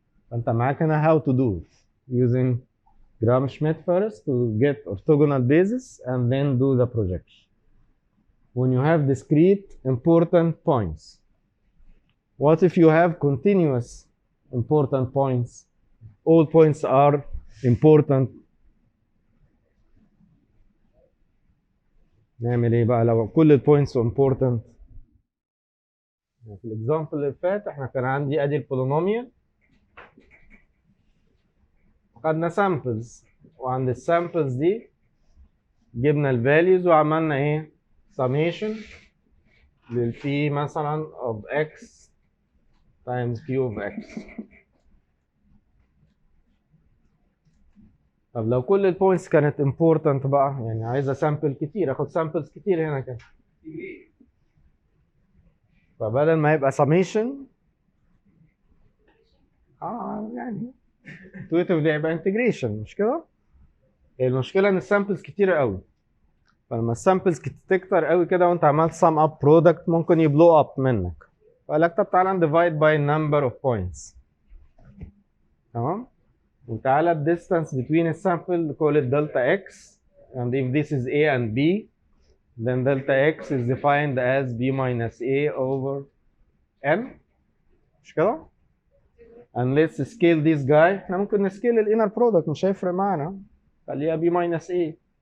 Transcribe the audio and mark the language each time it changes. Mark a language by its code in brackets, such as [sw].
[ar] فانت معاك هنا [en] how to do it using Gram-Schmidt first to get orthogonal basis and then do the projection. When you have discrete important points, what if you have continuous important points? All points are important. [ar] نعمل ايه بقى لو كل البوينتس important؟ في الاكزامبل اللي فات احنا كان عندي ادي البولينوميال، خدنا سامبلز، وعند السامبلز دي جبنا الفاليوز وعملنا ايه؟ summation للبي مثلا [en] of x times q of x. [ar] طب لو كل البوينتس كانت important بقى، يعني عايزه سامبل كتير، اخد سامبلز كتير هنا كده. فبدل ما يبقى summation يعني intuitive ده يبقى integration، مش كده؟ المشكله ان السامبلز كتيره قوي. فلما السامبلز تكتر قوي كده وانت عملت [en] sum up product [ar] ممكن يبلو اب منك. فقال لك طب تعالى [en] divide by number of points. [ar] تمام؟ وتعالى ال [en] distance between a sample call it delta x, and if this is a and b then delta x is defined as b minus a over n. [ar] مش كده؟ [en] and let's scale this guy. [ar] احنا ممكن نسكيل ال inner product مش هيفرق معانا، خليها b minus a.